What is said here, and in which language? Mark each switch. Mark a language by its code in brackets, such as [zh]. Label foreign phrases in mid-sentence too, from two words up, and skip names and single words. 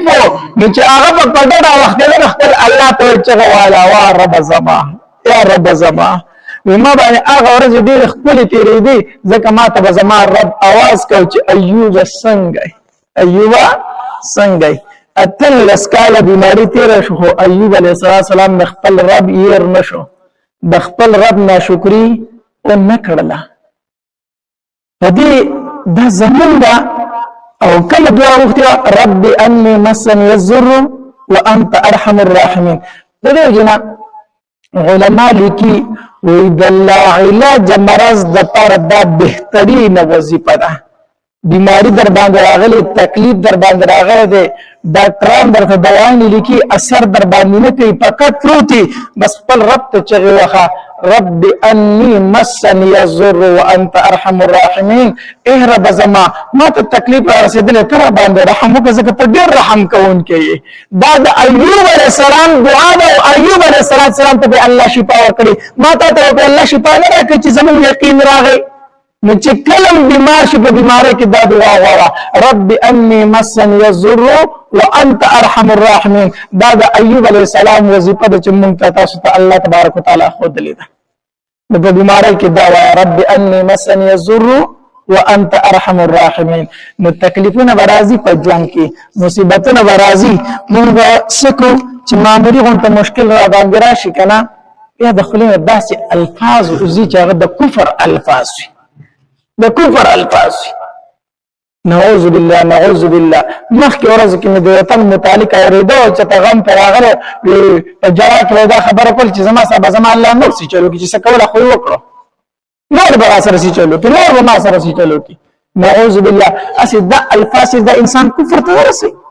[ps] وو نو چې هغه په پټه وخت نه خپل الله ته چغه والا وا رب زما یا رب زما ما باندې هغه ورځ ډیر خپل تیرې دي ځکه ما ته زما رب आवाज کو چې ایوب څنګه ایوب څنګه اتل لسکاله بیماری تیر شو ایوب علیه السلام خپل رب یې نشو د خپل رب ناشکری او نکړه فدي دا زمون دا او کله دعا وختي [ar] رب اني مسني الضر وانت ارحم الراحمين [ps] دغه جنا علماء لیکي وی د علاج مرض د پر د بهترین وظیفه ده بیماری در باندې راغلي تکلیف در باندې راغلي دي ډاکټران درته دوايان لیکي اثر در باندې نه کوي فقط پروتي بس خپل رب ته چغي وخه [ar] رب اني مسني الضر وانت ارحم الراحمين [ps] اے رب زما ما ته تکلیف رسیدل تر باندې رحم وکړه ځکه ته ډېر رحم کوونکی یې دا د ایوب علیه السلام دعا ده او ایوب علیه السلام ته الله شفا ورکړي ما ته الله شفا نه راکړي چې زموږ یقین راغی نو چې کلم بیمار شي په بیماری کې دا دعا غواړه [ar] رب اني مسني الضر وانت ارحم الراحمين [ps] دا د ایوب علیه السلام وظیفه ده چې مونږ ته تاسو ته الله تبارک وتعالی ښودلې ده نو په بیماری کې دا وایه [ar] رب اني مسني الضر وانت ارحم الراحمين [ps] نو تکلیفونه به راځي په ژوند کې مصیبتونه به راځي مونږ به څه کړو چې معمولي غونته مشکل را باندې راشي که نه بیا د خولې نه داسې الفاظ وځي چې هغه د کفر الفاظ وي د کفر الفاظ [ar] نعوذ بالله نعوذ بالله [ps] مخکې ورځ کې مې د وطن متعلق اورېده چې ته غم ته راغلی په جواب کې دا خبره کول چې زما صاحب زما الله نور سي چلو کې چې څه کوله خو یې وکړو نور به را سره سي چلو کې نور به ما سره سي چلو کې [ar] نعوذ بالله [ps] اسې دا الفاظ د انسان کفر ته ورسوي